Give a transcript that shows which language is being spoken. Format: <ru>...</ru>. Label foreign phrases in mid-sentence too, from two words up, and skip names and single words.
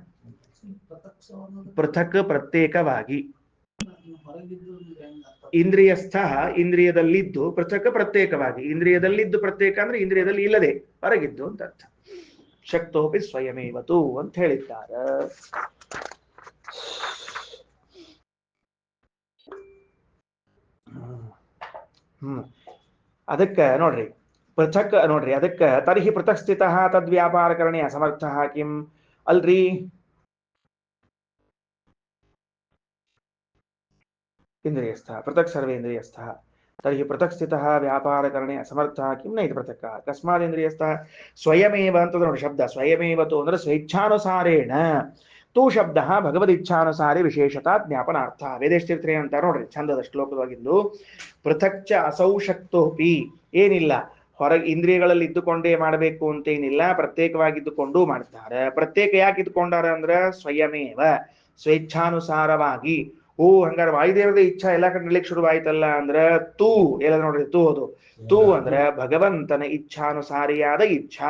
<kn>ಪೃಥಕ್ ಪ್ರತ್ಯೇಕವಾಗಿ, ಇಂದ್ರಿಯಸ್ಥ ಇಂದ್ರಿಯದಲ್ಲಿದ್ದು, ಪೃಥಕ್ ಪ್ರತ್ಯೇಕವಾಗಿ, ಇಂದ್ರಿಯದಲ್ಲಿದ್ದು ಪ್ರತ್ಯೇಕ ಅಂದ್ರೆ ಇಂದ್ರಿಯದಲ್ಲಿ ಇಲ್ಲದೆ ಹೊರಗಿದ್ದು ಅಂತ ಅರ್ಥ.</kn> <sa>ಶಕ್ತೋಪಿ ಸ್ವಯಮೇವತು</sa> <kn>ಅಂತ ಹೇಳಿದ್ದಾರೆ. ಅದಕ್ಕೆ ನೋಡ್ರಿ ಪೃಥಕ್ ನೋಡ್ರಿ, ಅದಕ್ಕೆ</kn> <sa>ತರ್ಹಿ ಪೃಥಕ್ ಸ್ಥಿತ ತದ್ವ್ಯಾಪಾರಕರಣೆ ಅಸಮರ್ಥ ಕಿಂ</sa> <kn>ಅಲ್ರಿ.</kn> <sa>ಇಂದ್ರಿಯಸ್ಥ ಪೃಥಕ್ ಸರ್ವೇಂದ್ರಿಯಸ್ಥ ತರ್ಹಿ ಪೃಥಕ್ ಸ್ಥಿತ ವ್ಯಾಪಾರಕರಣೆ ಅಸಮರ್ಥ ಕಿಂ ನೈತಿ ಪೃಥಕ್ ಕಸ್ಮಾದಿಂದ್ರಿಯಸ್ಥ ಸ್ವಯಮೇವ</sa> <kn>ಅಂತ ನೋಡಿ ಶಬ್ದ.</kn> <sa>ಸ್ವಯಮೇವತು ಅಂದ್ರೆ ಸ್ವೇಚ್ಛಾನುಸಾರೇಣ, ತೂ ಶಬ್ದ ಭಗವದಿಚ್ಛಾನುಸಾರಿ ವಿಶೇಷತಾ ಜ್ಞಾಪನಾರ್ಥ.</sa> <kn>ವೇದೇಶತೀರ್ಥರೇ ಅಂತ ನೋಡ್ರಿ ಛಂದದ ಶ್ಲೋಕವಾಗಿದ್ದು,</kn> <sa>ಪೃಥಕ್ ಚ ಅಸೌ ಶಕ್ತೋಪಿ,</sa> <kn>ಏನಿಲ್ಲ ಹೊರಗೆ ಇಂದ್ರಿಯಗಳಲ್ಲಿ ಇದ್ದುಕೊಂಡೇ ಮಾಡಬೇಕು ಅಂತೇನಿಲ್ಲ, ಪ್ರತ್ಯೇಕವಾಗಿದ್ದುಕೊಂಡು ಮಾಡ್ತಾರೆ. ಪ್ರತ್ಯೇಕ ಯಾಕೆ ಇದ್ದುಕೊಂಡಾರ ಅಂದ್ರ ಸ್ವಯಮೇವ, ಸ್ವೇಚ್ಛಾನುಸಾರವಾಗಿ. ಓ ಹಂಗಾರೆ ವಾಯುದೇವರದ ಇಚ್ಛಾ ಎಲ್ಲಾ ಕಡೆ ನಡ್ಲಿಕ್ಕೆ ಶುರುವಾಯ್ತಲ್ಲ ಅಂದ್ರ ತೂ ಎಲ್ಲ ನೋಡ್ರಿ, ತೂ ಅದು ತೂ ಅಂದ್ರ ಭಗವಂತನ ಇಚ್ಛಾನುಸಾರಿಯಾದ ಇಚ್ಛಾ.</kn>